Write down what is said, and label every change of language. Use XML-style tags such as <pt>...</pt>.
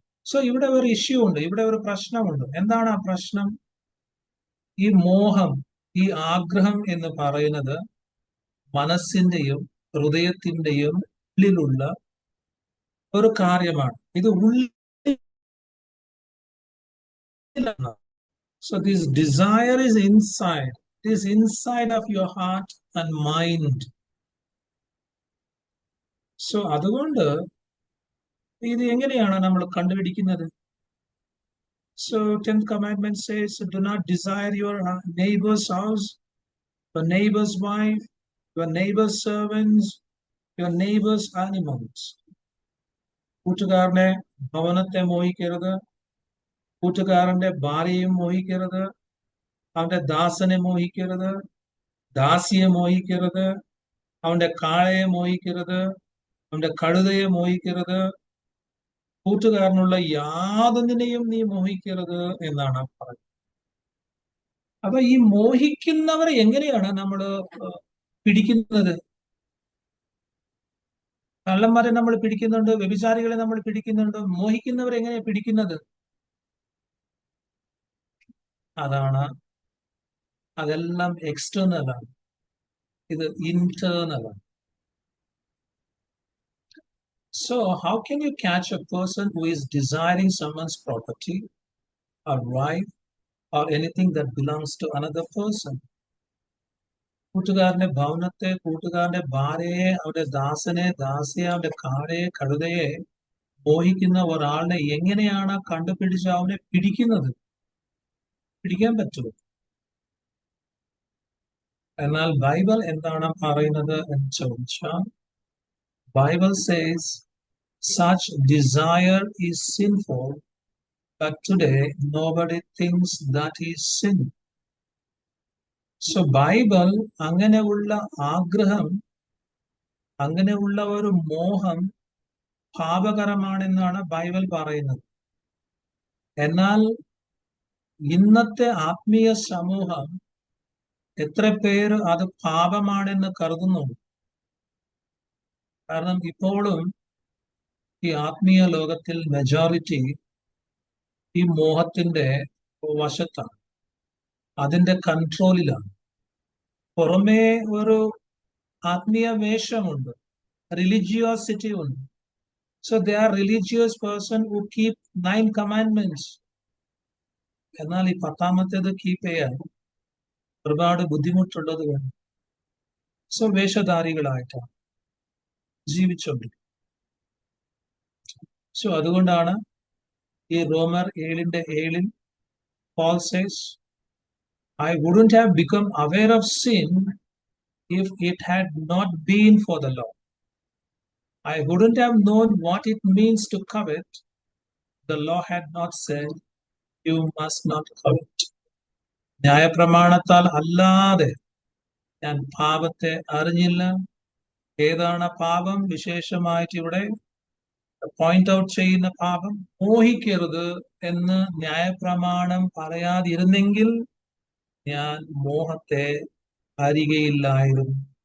<ml>So ഇവിടെ ഒരു issue ഉണ്ട്, ഇവിടെ ഒരു പ്രശ്നമുണ്ട്. എന്താണ് ആ പ്രശ്നം? ഈ മോഹം, ഈ ആഗ്രഹം എന്ന് പറയുന്നത് മനസ്സിന്റെയും ഹൃദയത്തിന്റെയും ഉള്ളിലുള്ള ഒരു കാര്യമാണ്. ഇത് ഉള്ളിലാണ്.</ml> <en>So this desire is inside. It is inside of your heart and mind.</en> <ml>So അതുകൊണ്ട് ഇത് എങ്ങനെയാണ് നമ്മൾ കണ്ടുപിടിക്കുന്നത്?</ml> <en>So 10th commandment says, do not desire your neighbor's house, your neighbor's wife, your neighbor's servants, your neighbor's animals.</en> <ml>കൂട്ടുകാരന്റെ ഭവനത്തെ മോഹിക്കരുത്, കൂട്ടുകാരന്റെ ഭാര്യയും മോഹിക്കരുത്, അവന്റെ ദാസനെ മോഹിക്കരുത്, ദാസിയെ മോഹിക്കരുത്, അവന്റെ കാളയെ മോഹിക്കരുത്, അവന്റെ കഴുതയെ മോഹിക്കരുത്, കൂട്ടുകാരനുള്ള യാതൊന്നിനെയും നീ മോഹിക്കരുത് എന്നാണ് പറയുന്നത്. അപ്പൊ ഈ മോഹിക്കുന്നവരെ എങ്ങനെയാണ് നമ്മൾ പിടിക്കുന്നത്? കള്ളന്മാരെ നമ്മൾ പിടിക്കുന്നുണ്ട്, വ്യഭിചാരികളെ നമ്മൾ പിടിക്കുന്നുണ്ട്. മോഹിക്കുന്നവരെ എങ്ങനെയാ പിടിക്കുന്നത്? അതെല്ലാം എക്സ്റ്റേണൽ ആണ്, ഇത് ഇന്റേണൽ ആണ്.</ml> <en>So how can you catch a person who is desiring someone's property or wife or anything that belongs to another person?</en> <ml>കൂട്ടുകാരന്റെ ഭവനത്തെ, കൂട്ടുകാരന്റെ ഭാര്യയെ, അവന്റെ ദാസനെ, ദാസിയെ, അവന്റെ കാളയെ, കഴുതയെ മോഹിക്കുന്ന ഒരാളിനെ എങ്ങനെയാണ് കണ്ടുപിടിച്ച് അവനെ പിടിക്കുന്നത്? പിടിക്കാൻ പറ്റുമോ? എന്നാൽ ബൈബിൾ എന്താണ് പറയുന്നത് എന്ന് ചോദിച്ചാൽ, Bible</ml> <en>says such desire is sinful, but today nobody thinks that is sin.</en> <ml>So Bible അങ്ങനെയുള്ള ആഗ്രഹം, അങ്ങനെയുള്ള ഒരു മോഹം പാപകരമാണെന്നാണ് ബൈബിൾ പറയുന്നത്. എന്നാൽ ഇന്നത്തെ ആത്മീയ സമൂഹം എത്ര പേര് അത് പാപമാണെന്ന് കരുതുന്നു? കാരണം ഇപ്പോഴും ഈ ആത്മീയ ലോകത്തിൽ മെജോറിറ്റി ഈ മോഹത്തിന്റെ വശത്താണ്, അതിന്റെ കൺട്രോളിലാണ്. പുറമേ ഒരു ആത്മീയ വേഷമുണ്ട്, റിലിജിയോസിറ്റി ഉണ്ട്.</ml> <en>So they are religious person who keep 9 commandments.</en> <ml>എന്നാൽ ഈ 10ാമത്തേത് കീപ്പ് ചെയ്യാൻ ഒരുപാട് ബുദ്ധിമുട്ടുള്ളത് വേണം. സോ വേഷധാരികളായിട്ടാണ് ജീവിച്ചുകൊണ്ടിരിക്കുന്നത്. സോ അതുകൊണ്ടാണ് ഈ റോമർ 7:7</ml> <en>Paul says, I wouldn't have become aware of sin if it had not been for the law. I wouldn't have known what it means to covet. The law had not said, you must not covet.</en> <ml>ന്യായപ്രമാണത്താൽ അല്ലാതെ ഞാൻ പാപത്തെ അറിഞ്ഞില്ല. ഏതാണ് പാപം? വിശേഷമായിട്ട് ഇവിടെ point out ചെയ്യുന്ന പാപം, മോഹിക്കരുത് എന്ന് ന്യായപ്രമാണം പറയാതിരുന്നെങ്കിൽ ഞാൻ മോഹത്തെ അറിയുകയില്ലായിരുന്നു.</ml>